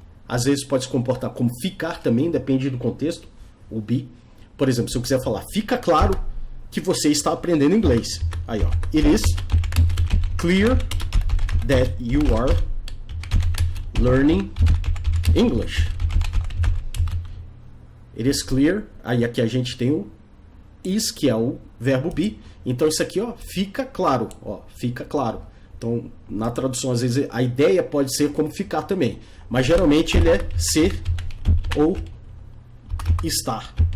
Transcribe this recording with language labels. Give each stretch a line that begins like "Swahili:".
Portuguese: Às vezes pode se comportar como ficar também, depende do contexto, o be. Por exemplo, se eu quiser falar, fica claro que você está aprendendo inglês.
English: Aí, ó, it is clear that you are learning English. It is clear,
Portuguese: aí aqui a gente tem o is, que é o verbo be. Então isso aqui, ó, fica claro, ó, fica claro. Então, na tradução, às vezes, a ideia pode ser como ficar também. Mas, geralmente, ele é ser ou estar.